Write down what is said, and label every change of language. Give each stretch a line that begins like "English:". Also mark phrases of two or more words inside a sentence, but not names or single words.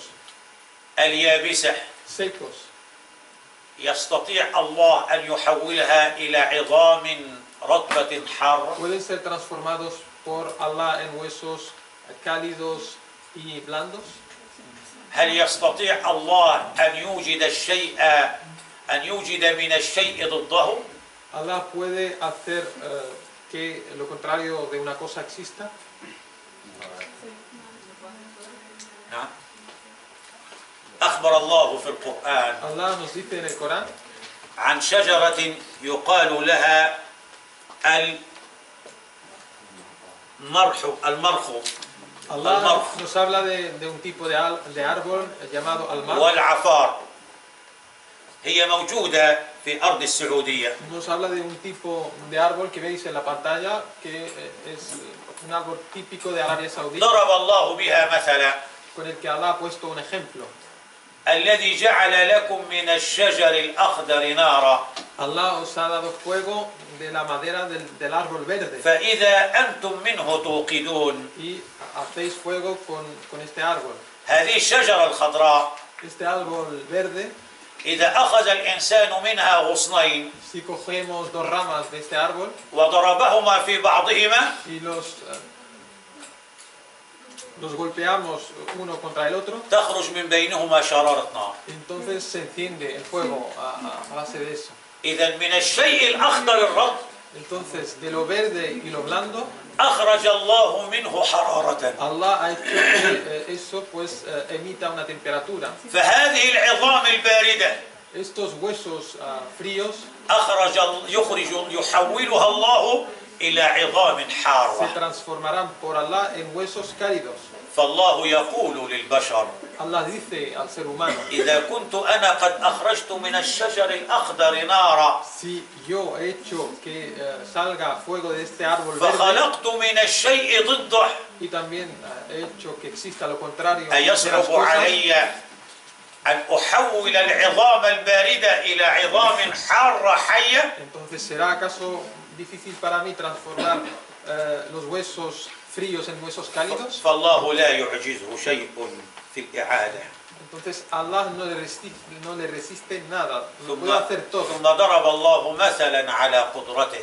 Arabic: اليابسة
Spanish: secos,
Arabic: يستطيع الله أن يحولها إلى عظام رطبة حارة؟
Spanish: pueden ser transformados por Allah en huesos cálidos y blandos.
Arabic: هل يستطيع الله أن يوجد الشيء أن يوجد من الشيء ضده؟
Spanish: Allah puede hacer que lo contrario de una cosa exista.
Arabic: نعم. أخبر الله في القرآن
Spanish: Allah nos dice en el Corán
Arabic: عن شجرة يقال لها المرخ
Spanish: Allah nos habla de un tipo de árbol llamado almar.
Arabic: والعفار، هي موجودة في أرض السعودية.
Spanish: Nos habla de un tipo de árbol que veis en la pantalla, que es un árbol típico de Arabia Saudí,
Arabic: ضرب الله بها مثلا:
Spanish: con el que Allah ha puesto un ejemplo.
Arabic: الذي جعل لكم من الشجر الأخضر نارا
Spanish: Allah os ha dado fuego de la madera del árbol verde
Arabic: فإذا أنتم منه توقدون.
Spanish: y hacéis fuego con este árbol.
Arabic: هذه الشجرة الخضراء
Spanish: Este árbol verde,
Arabic: إذا أخذ الإنسان منها غصنين
Spanish: si cogemos dos ramas de este árbol
Arabic: وضربهما في بعضهما
Spanish: y los golpeamos uno contra el otro,
Arabic: تخرج من بينهما شرارة نار.
Spanish: entonces se enciende el fuego a base de eso.
Arabic: إذا من الشيء الأخضر الرطب
Spanish: Entonces, de lo verde y lo blando,
Arabic: أخرج الله منه حرارة.
Spanish: Allah ha hecho que eso pues emita una temperatura.
Arabic: فهذه العظام الباردة
Spanish: Estos huesos fríos
Arabic: يحولها الله إلى عظام
Spanish: se
Arabic: حارة.
Spanish: transformarán por Allah en huesos cálidos.
Arabic: فالله يقول للبشر:
Spanish: Allah dice al ser humano,
Arabic: إذا كنت أنا قد أخرجت من الشجر الأخضر نارا
Spanish: si yo he hecho que salga fuego de este árbol verde
Arabic: فخلقت من الشيء ضده،
Spanish: y también he hecho que exista lo contrario de las
Arabic: أيصعب
Spanish: cosas,
Arabic: علي أن أحول العظام الباردة إلى عظام حارة حية؟
Spanish: entonces ¿será acaso difícil para mí transformar los huesos fríos en huesos cálidos.
Arabic: فالله لا يعجزه شيء في الإعادة.
Spanish: Entonces Allah no le resiste nada, lo puede hacer todo.
Arabic: ثم ضرب الله مثلا على قدرته.